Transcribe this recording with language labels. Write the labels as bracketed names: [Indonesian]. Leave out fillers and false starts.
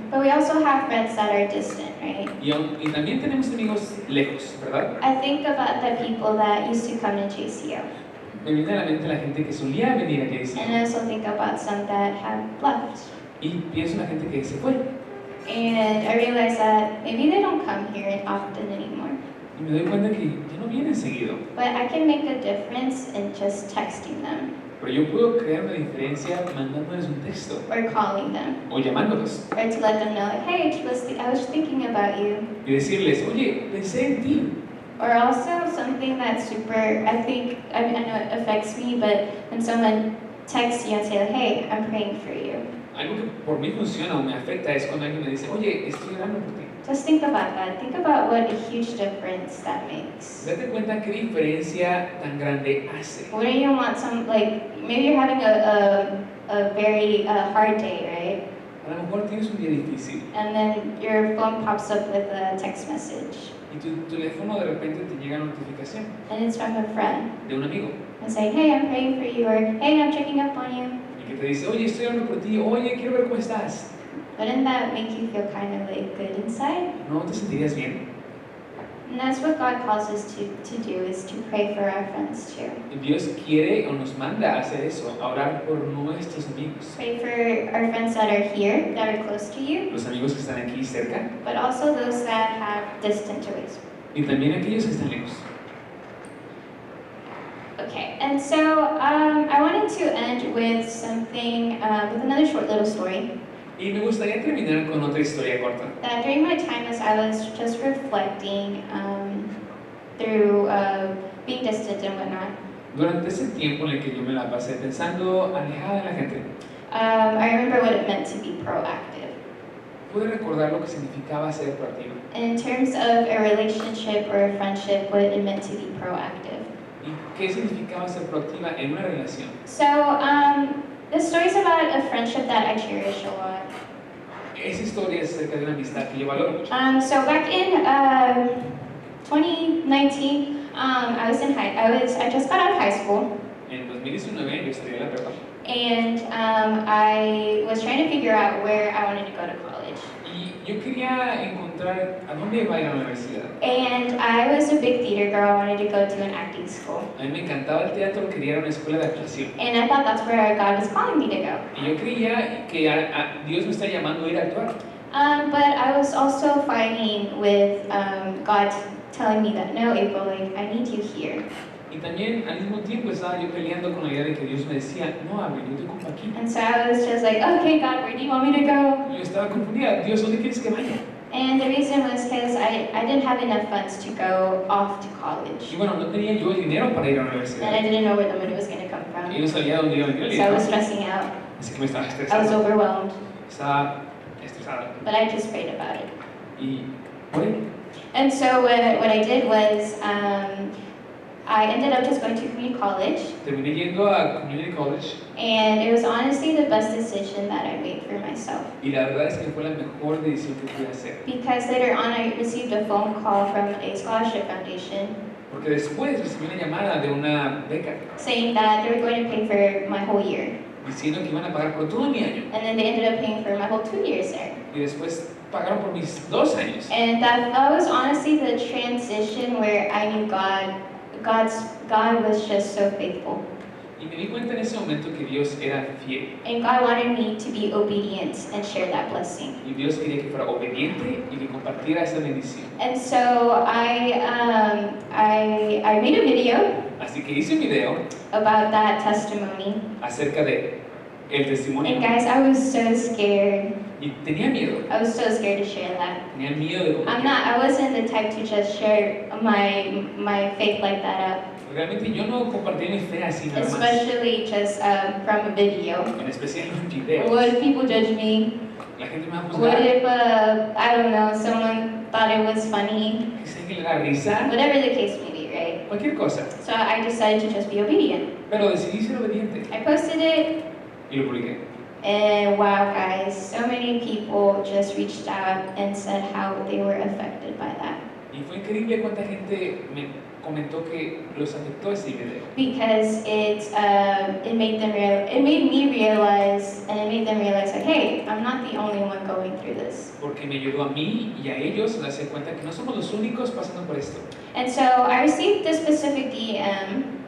[English] but we also have friends that are distant, right? [Spanish] Y también tenemos amigos lejos, ¿verdad? [English] I think about the people that used to come to JCO, [Spanish] Me viene a la mente la gente que solía venir aquí a decir. [English] and I also think about some that have left. [Spanish] Y pienso en la gente que se fue. [English] And I realize that maybe they don't come here often anymore. [Spanish] Y me doy cuenta que ya no vienen seguido. [English] But I can make a difference in just texting them [Spanish] Pero yo puedo crear una diferencia mandándoles un texto [English] or calling them [Spanish] o llamándolos [English] or to let them know, like, hey, I was thinking about you. [Spanish] y decirles, oye, pensé en ti. [English] Or also something that's super, I know it affects me, but when someone texts you and say, like, hey, I'm praying for you. [Spanish] Algo que por mí funciona o me afecta es cuando alguien me dice, oye, estoy orando por ti. [English] Just think about that. Think about what a huge difference that makes. [Spanish] Date cuenta qué diferencia tan grande hace. [English] What do you want maybe you're having a very hard day, [Spanish] A lo mejor tienes un día difícil [English] right? And then your phone pops up with a text message. [Spanish] y tu teléfono de repente te llega una notificación [English] And it's from a friend. [Spanish] de un amigo [English] And saying, hey, I'm praying for you, or hey, I'm checking up on you. [Spanish] y que te dice, oye, estoy orando por ti, oye, quiero ver cómo estás. [English] Wouldn't that make you feel kind of like good inside? [Spanish] ¿No te sentirías bien? [English] And that's what God calls us to do, is to pray for our friends too. [Spanish] Dios quiere o nos manda a hacer eso, a orar por nuestros amigos. [English] Pray for our friends that are here, that are close to you, [Spanish] Los amigos que están aquí cerca [English] but also those that have distant ways. [Spanish] y también aquellos que están lejos. [English] Okay, and so I wanted to end with something, with another short little story. [Spanish] Y me gustaría terminar con otra historia corta. [English] That during my time as I was just reflecting through being distant and whatnot, [Spanish] Durante ese tiempo en el que yo me la pasé pensando alejada de la gente, [English] I remember what it meant to be proactive. [Spanish] pude recordar lo que significaba ser proactivo. [English] In terms of a relationship or a friendship, what it meant to be proactive. [Spanish] ¿Y qué significaba ser proactiva en una relación? [English] So, this story is about a friendship that I cherish a lot. [Spanish] Esa historia es acerca de una amistad que yo valoro mucho. [English] So back in 2019, I just got out of high school, [Spanish] En 2019 yo estudié la prepa [English] and I was trying to figure out where I wanted to go to college. [Spanish] y yo quería encontrar a dónde iba a ir a la universidad. [English] And I was a big theater girl. I wanted to go to an acting school, [Spanish] A mí me encantaba el teatro, quería ir a una escuela de actuación. [English] and I thought that's where God was calling me to go. [Spanish] Y yo creía que Dios me está llamando a ir a actuar. [English] But I was also fighting with God telling me that no, April, like I need you here. [Spanish] Y también al mismo tiempo estaba yo peleando con la idea de que Dios me decía, no, Abril, yo te ocupo aquí. [English] And so I was just like, okay, God, where do you want me to go? [Spanish] Y yo estaba confundida, Dios, ¿dónde quieres que vaya? [English] And the reason was because I didn't have enough funds to go off to college. [Spanish] Y bueno, no tenía yo el dinero para ir a la [English] And I [Spanish] universidad. [English] didn't know where the money was going to come [Spanish] Y [English] from. [Spanish] no sabía dónde iba a venir el [English] So I was [Spanish] dinero. [English] stressing out. [Spanish] Así que me estaba [English] I was [Spanish] estresando. [English] overwhelmed. [Spanish] Estaba estresada. [English] But I just prayed about it. [Spanish] Y oré. [English] And so what I did was I ended up just going to community college. [Spanish] Terminé yendo a Community College [English] And it was honestly the best decision that I made for myself. [Spanish] y la verdad es que fue la mejor decisión que pude hacer. [English] Because later on I received a phone call from a scholarship foundation [Spanish] Porque después recibí una llamada de una beca [English] saying that they were going to pay for my whole year. [Spanish] diciendo que iban a pagar por todo mi año. [English] And then they ended up paying for my whole 2 years there. [Spanish] Y después pagaron por mis 2 años. [English] And that was honestly the transition where I knew God was just so faithful. [Spanish] Y me di cuenta en ese momento que Dios era fiel. [English] And God wanted me to be obedient and share that blessing. [Spanish] Y Dios quería que fuera obediente y que compartiera esa bendición. [English] And so I made a video [Spanish] Así que hice un video [English] about that testimony. [Spanish] acerca de el testimonio. [English] And guys, I was so scared. [Spanish] Y tenía miedo. [English] I was so scared to share that. [Spanish] Tenía miedo de compartir. [English] I wasn't the type to just share my faith like that up. [Spanish] Realmente yo no compartí mi fe así nada más. [English] Especially just from a video. [Spanish] En especial en un video. [English] What if people judge me? [Spanish] La gente me va a [English] What [Spanish] juzgar. [English] if, I don't know, someone thought it was funny? [Spanish] Quizá que le da risa. [English] Whatever the case may be, right? [Spanish] Cualquier cosa. [English] So I decided to just be obedient. [Spanish] Pero decidí ser obediente. [English] I posted it, [Spanish] Y lo publiqué. [English] and wow, guys, so many people just reached out and said how they were affected by that. [Spanish] Y fue increíble cuánta gente me comentó que los afectó ese video. [English] Because it made me realize, and it made them realize, like, hey, I'm not the only one going through this. [Spanish] Porque me ayudó a mí y a ellos a darse cuenta que no somos los únicos pasando por esto. [English] And so I received this specific DM,